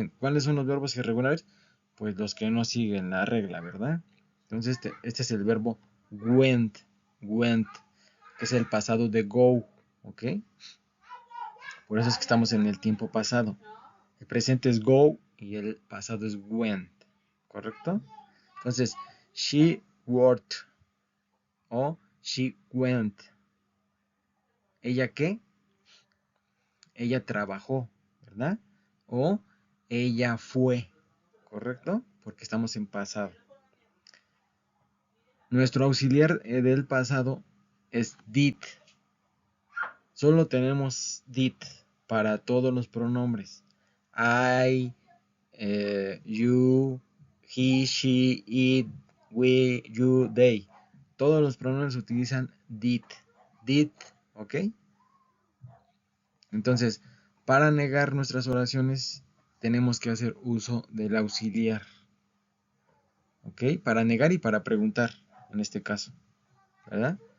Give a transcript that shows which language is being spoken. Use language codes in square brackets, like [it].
[es] ¿Cuáles son los verbos irregulares? Pues los que no siguen la regla, ¿verdad? Entonces este es el verbo went. went, que es el pasado de go, ¿ok? Por eso es que estamos en el tiempo pasado. El presente es go y el pasado es went, ¿correcto? [en] Entonces, she worked o she went. [es] ¿Ella qué? Ella trabajó, ¿verdad? O ella fue, ¿correcto? Porque estamos en pasado. Nuestro auxiliar del pasado es did. Solo tenemos did para todos los pronombres. [en] I, you, he, she, it, we, you, they. [es] Todos los pronombres utilizan did. Did, ¿ok? Entonces, para negar nuestras oraciones, tenemos que hacer uso del auxiliar. ¿Ok? Para negar y para preguntar, en este caso. ¿Verdad?